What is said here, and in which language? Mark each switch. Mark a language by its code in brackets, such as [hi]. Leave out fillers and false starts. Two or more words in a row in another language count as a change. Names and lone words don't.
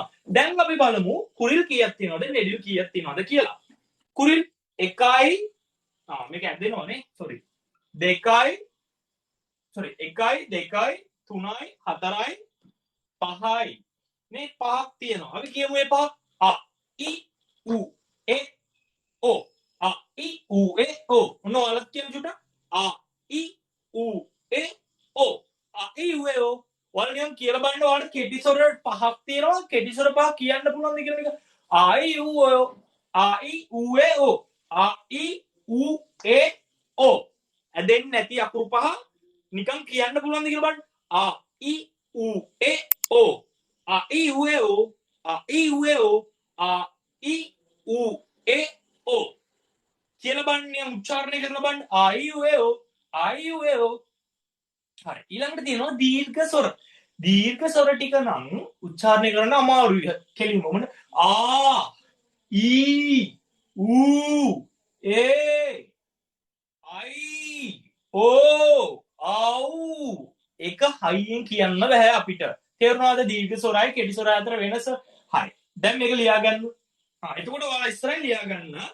[si] දැන් අපි බලමු කුරිල් කීයක් තියෙනවද නෙඩිල් කීයක් තියෙනවද කියලා. කුරිල් 1යි මේක ඇදෙනවනේ. sorry. 2යි 3යි 4යි 5යි. මේ පහක් තියෙනවා. අපි කියමු මේ පහ. इ उ ए ओ इ उ ए ओ ඔන්න ඔයාලත් කියන චුට්ටක් इ उ ए ओ इ उ ए ओ ඔයාලා නිකන් කියලා බලන්න ඔයාලට කෙටි ස්වර පහක් තියෙනවා කෙටි ස්වර පහ කියන්න පුළුවන්ද කියලා මේක इ उ ए ओ इ उ ए ओ इ उ ए ओ ඇදෙන්නේ නැති අකුරු පහ නිකන් කියන්න පුළුවන්ද කියලා බලන්න इ उ ए ओ इ उ ए ओ इ उ ए ओ इ उ ए ओ කියලා බලන්න උච්චාරණය කරලා බලන්න इ उ ए ओ इ उ ए ओ හරි ඊළඟට තියෙනවා දීර්ඝ ස්වර ටික නම් උච්චාරණය කරන්න අමාරුයි කෙලින්ම මොන ඊ ඌ ඒ අයි ඕ ආව් එක හයියෙන් කියන්න බෑ අපිට තේරුණාද දීර්ඝ ස්වරයි කෙටි ස්වරය අතර වෙනස හරි දැන් මේක ලියා ගන්න එතකොට ඔයාලා ඉස්සරහින් ලියා ගන්න